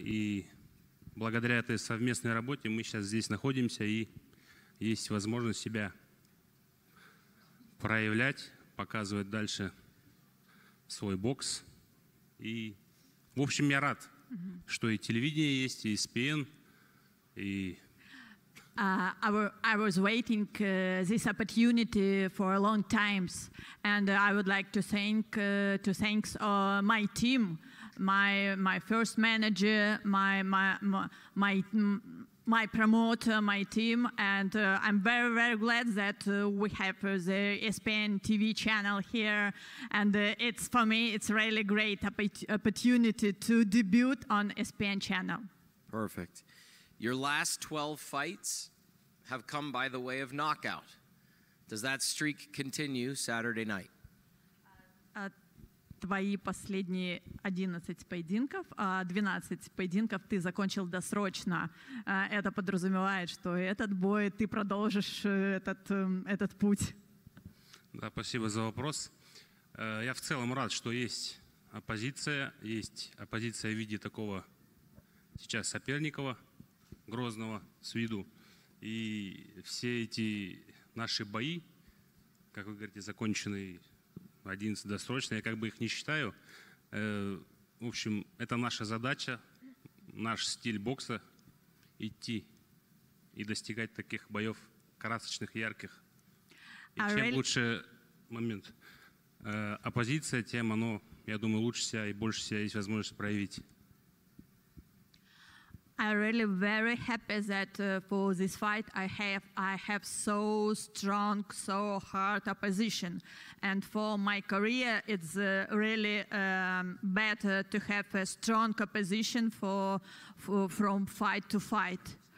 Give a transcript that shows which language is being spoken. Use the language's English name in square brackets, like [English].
[Russian] И благодаря этой совместной работе мы сейчас здесь находимся и есть возможность себя проявлять, показывать дальше свой бокс. И, в общем, я рад, что и телевидение есть, и ESPN, и... [English] I was waiting this opportunity for a long time, and I would like to thank my team, my first manager, my promoter, my team, and I'm very, very glad that we have the ESPN TV channel here, and it's for me, it's really great opportunity to debut on ESPN channel. Perfect. Your last 12 fights have come by the way of knockout. Does that streak continue Saturday night? [Russian] Твои последние 11 поединков, 12 поединков ты закончил досрочно. Это подразумевает, что этот бой ты продолжишь этот путь. Да, спасибо за вопрос. Я в целом рад, что есть оппозиция в виде такого сейчас соперника, грозного с виду. И все эти наши бои, как вы говорите, законченные 11 досрочно, я как бы их не считаю. В общем, это наша задача, наш стиль бокса идти и достигать таких боев красочных, ярких. И чем лучше момент оппозиция, тем оно, я думаю, лучше себя и больше себя есть возможность проявить. [English] I'm really very happy that for this fight I have so strong, so hard opposition, and for my career it's really better to have a strong opposition from fight to fight.